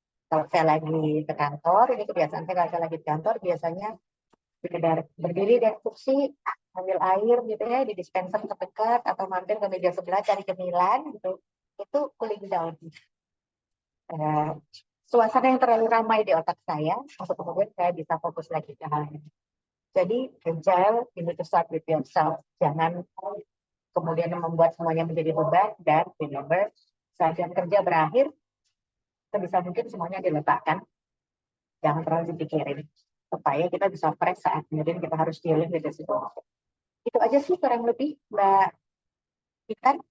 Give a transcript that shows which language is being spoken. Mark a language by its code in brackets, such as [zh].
[id] Kalau saya lagi ke kantor, ini kebiasaan saya kalau saya lagi di kantor, biasanya sekedar berdiri dari kursi, ambil air gitu ya, di dispenser terdekat, atau mampir ke meja sebelah cari cemilan gitu, itu cooling down. Suasana yang terlalu ramai di otak saya, untuk kemudian saya bisa fokus lagi ke hal ini. [en] Jadi, agile, you need to start with yourself. [id] Jangan kemudian membuat semuanya menjadi beban, dan remember, saat jam kerja berakhir, sebisa mungkin semuanya diletakkan. Jangan terlalu dipikirin. Supaya kita bisa fresh saat kemudian kita harus [en] dealing with the situation. [id] Itu aja sih kurang lebih, Mbak Ikan.